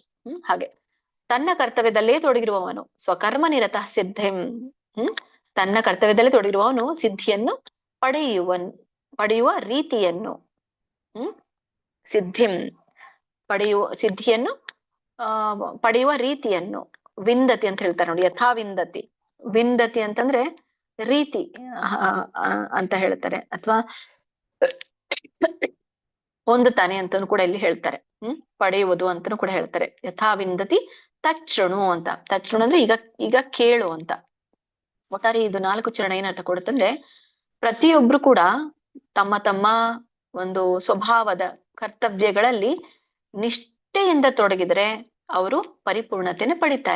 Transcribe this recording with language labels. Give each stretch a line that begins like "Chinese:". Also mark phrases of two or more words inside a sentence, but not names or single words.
Kannada: ಹಾಗೆ ತನ್ನ ಕರ್ತವ್ಯದಲ್ಲೇ ತೊಡಗಿರುವವನು
Sanskrit: ಸ್ವಕರ್ಮ ನಿರತ ಸಿದ್ಧಿಂ.
Kannada: ತನ್ನ ಕರ್ತವ್ಯದಲ್ಲೇ ತೊಡಗಿರುವವನು ಸಿದ್ಧಿಯನ್ನು ಪಡೆಯುವ ರೀತಿಯನ್ನು, ಸಿದ್ಧಿಯನ್ನು ಪಡೆಯುವ ರೀತಿಯನ್ನು ವಿಂದತಿ ಅಂತ ಹೇಳ್ತಾರೆ ನೋಡಿ.
Sanskrit: ಯಥಾ ವಿಂದತಿ.
Kannada: ವಿಂದತಿ ಅಂತಂದ್ರೆ ರೀತಿ ಅಂತ ಹೇಳ್ತಾರೆ, ಅಥವಾ ಹೊಂದುತ್ತಾನೆ ಅಂತಾನು ಕೂಡ ಇಲ್ಲಿ ಹೇಳ್ತಾರೆ. ಪಡೆಯುವುದು ಅಂತಾನು ಕೂಡ ಹೇಳ್ತಾರೆ.
Sanskrit: ಯಥಾ ವಿಂದತಿ ತಚ್ಛೃಣು
Kannada: ಅಂತ. ತಚ್ಛೃಣು ಅಂದ್ರೆ ಈಗ ಕೇಳು ಅಂತ. ಒಟ್ಟಾರೆ ಇದು 4 ಚರಣ ಏನರ್ಥ ಕೊಡುತ್ತಂದ್ರೆ, ಪ್ರತಿಯೊಬ್ರು ಕೂಡ ತಮ್ಮ ತಮ್ಮ ಒಂದು ಸ್ವಭಾವದ ಕರ್ತವ್ಯಗಳಲ್ಲಿ ನಿಷ್ಠೆಯಿಂದ ತೊಡಗಿದ್ರೆ ಅವರು ಪರಿಪೂರ್ಣತೆನ ಪಡಿತಾರೆ.